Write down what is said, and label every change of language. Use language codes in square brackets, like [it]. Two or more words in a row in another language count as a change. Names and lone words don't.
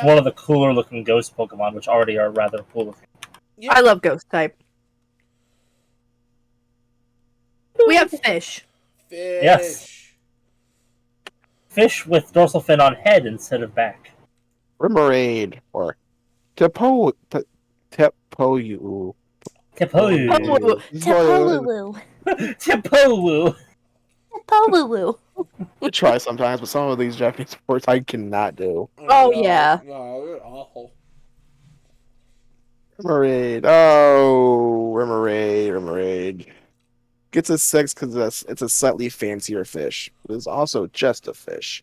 [en] one of the cooler looking ghost Pokemon, which already are rather cool looking. Yeah. I love ghost type. We have fish. Fish. Yes. Fish with dorsal fin on head instead of back. Remoraid or Tepoyu. Tipolu. Tipolu. Tipolu. Tipolu. Tipolu. I try sometimes, but some of these Japanese words I cannot do. Oh, yeah. No, they're awful. Remoraid. Oh, Remoraid. Gets a 6 because it's a slightly fancier fish. But it's also just a fish.